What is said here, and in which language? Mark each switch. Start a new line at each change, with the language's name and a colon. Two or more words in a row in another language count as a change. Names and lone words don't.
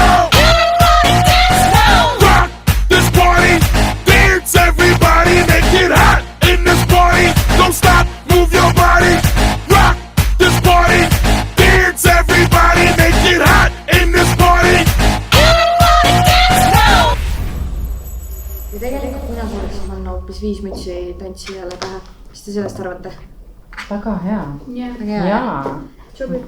English: Everybody dance now. Rock this party. Dance everybody. Make it hot in this party. Don't stop. Move your body. Rock this party. Dance everybody. Make it hot in this party. Everybody dance now.
Estonian: Ja tegelikult mina sooviksin panna hoopis 5 mütsi tantsijale pähe. Mis te sellest arvate? Väga hea. Jaa. Sobib.